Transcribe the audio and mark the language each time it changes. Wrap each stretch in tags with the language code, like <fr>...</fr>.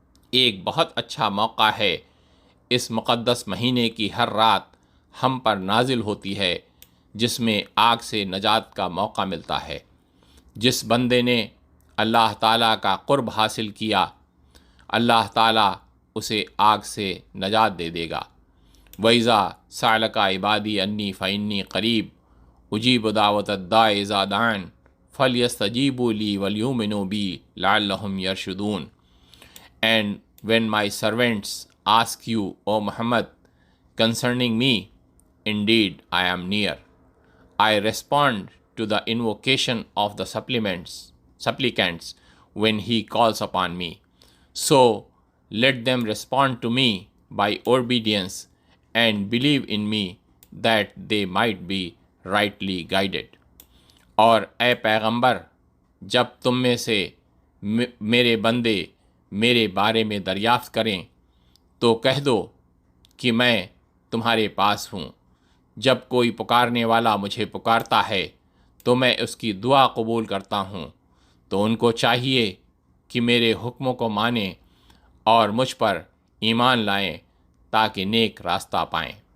<ur>ایک بہت اچھا موقع ہے۔ اس مقدس مہینے کی ہر رات ہم پر نازل ہوتی ہے، جس میں آگ سے نجات کا موقع ملتا ہے۔ جس بندے نے اللہ تعالیٰ کا قرب حاصل کیا، اللہ تعالیٰ اسے آگ سے نجات دے دے گا۔</ur> <ar>وَإِذَا سَأَلَكَ عِبَادِي أَنِّي فَإِنِّي قَرِيبٌ أُجِيبُ دَعْوَةَ الدَّاعِ إِذَا دَعَانِ فَلْيَسْتَجِيبُوا لِي وَلْيُؤْمِنُوا بِي لَعَلَّهُمْ يَرْشُدُونَ.</ar> <en>And when my servants ask you, O Muhammad, concerning me, indeed I am near. I respond to the invocation of the supplicants when he calls upon me. So let them respond to me by obedience and believe in me that they might be rightly guided.</en> <ur>اور اے پیغمبر، جب تم میں سے میرے بندے میرے بارے میں دریافت کریں تو کہہ دو کہ میں تمہارے پاس ہوں۔ جب کوئی پکارنے والا مجھے پکارتا ہے تو میں اس کی دعا قبول کرتا ہوں، تو ان کو چاہیے کہ میرے حکموں کو مانیں اور مجھ پر ایمان لائیں تاکہ نیک راستہ پائیں۔</ur>